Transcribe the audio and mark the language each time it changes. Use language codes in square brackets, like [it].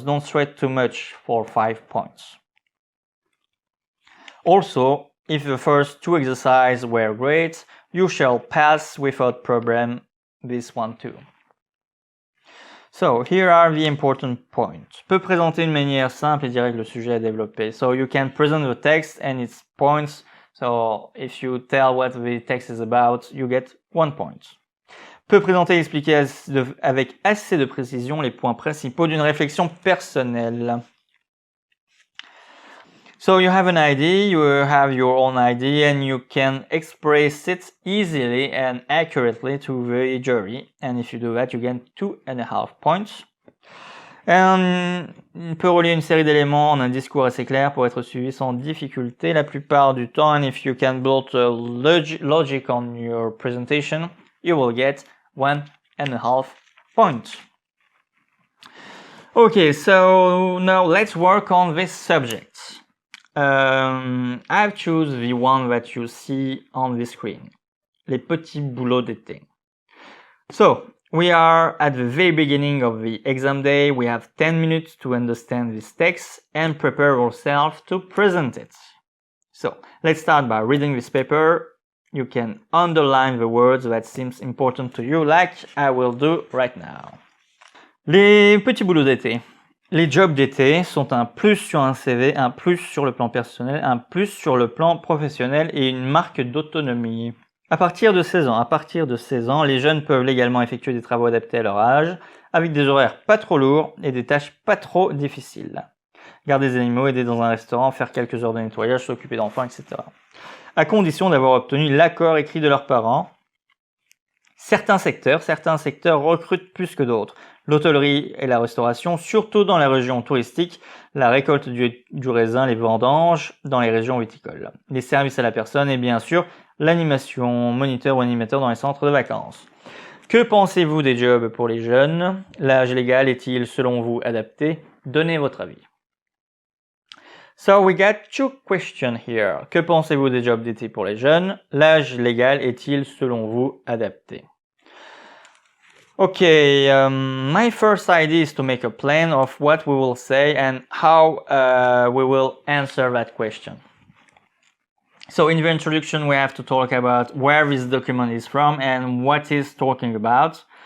[en] Don't sweat too much for 5 points. Also, if the first 2 exercises were great, you shall pass without problem this one too. So, here are the important points. [fr] Peut présenter une manière simple et directe le sujet à développer. [en] So, you can present the text and its points. So, if you tell what the text is about, you get 1 point. [fr] Peut présenter et expliquer avec assez de précision les points principaux d'une réflexion personnelle. [en] So you have an idea, you have your own idea, and you can express it easily and accurately to the jury. And if you do that, you get 2.5 points. [fr] Il peut relier une série d'éléments en un discours assez clair pour être suivi sans difficulté la plupart du temps. [en] And if you can build a logic on your presentation, you will get 1.5 points. Okay, so now let's work on this subject. I've chosen the one that you see on the screen. [fr] Les petits boulots d'été. [en] So, we are at the very beginning of the exam day. We have 10 minutes to understand this text and prepare ourselves to present it. So, let's start by reading this paper. You can underline the words that seems important to you, like I will do right now. [fr] Les petits boulots d'été. Les jobs d'été sont un plus sur un CV, un plus sur le plan personnel, un plus sur le plan professionnel et une marque d'autonomie. À partir de 16 ans, les jeunes peuvent légalement effectuer des travaux adaptés à leur âge, avec des horaires pas trop lourds et des tâches pas trop difficiles. Garder des animaux, aider dans un restaurant, faire quelques heures de nettoyage, s'occuper d'enfants, etc. À condition d'avoir obtenu l'accord écrit de leurs parents. Certains secteurs recrutent plus que d'autres. L'hôtellerie et la restauration, surtout dans les régions touristiques, la récolte du raisin, les vendanges dans les régions viticoles. Les services à la personne et bien sûr l'animation, moniteur ou animateur dans les centres de vacances. Que pensez-vous des jobs pour les jeunes? L'âge légal est-il selon vous adapté? Donnez votre avis. [en] So we got 2 questions here. [fr] Que pensez-vous des jobs d'été pour les jeunes? L'âge légal est-il selon vous adapté? [en] Okay, my first idea is to make a plan of what we will say and how we will answer that question. So in the introduction, we have to talk about where this document is from and what it's talking about.